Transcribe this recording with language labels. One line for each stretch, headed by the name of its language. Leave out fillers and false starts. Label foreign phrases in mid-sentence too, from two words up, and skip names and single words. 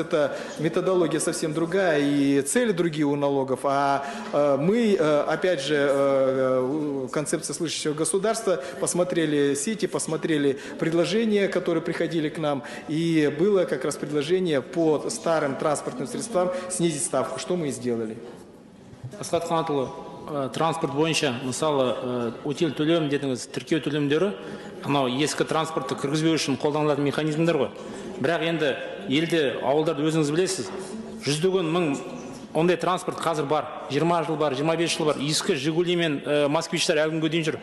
Russian: Это методология совсем другая и цели другие у налогов. А мы, опять же, концепция слышащего государства, посмотрели сети, посмотрели предложения, которые приходили к нам. И было как раз предложение по старым транспортным средствам снизить ставку, что мы и сделали.
Kazakh: Асхат Қанатұлы, транспорт бойынша, мысалы, утил төлем дедіңіз, тіркеу төлемдері, анау ескі транспортты кіргізбеу үшін қолданылатын механизмдер ғой. Бірақ енді елде, ауылдарды өзіңіз білесіз, жүздеген мың ондай транспорт қазір бар, 20 жыл бар, 25 жыл бар, ескі Жигули мен Москвичтар әлі күнге дейін жүр.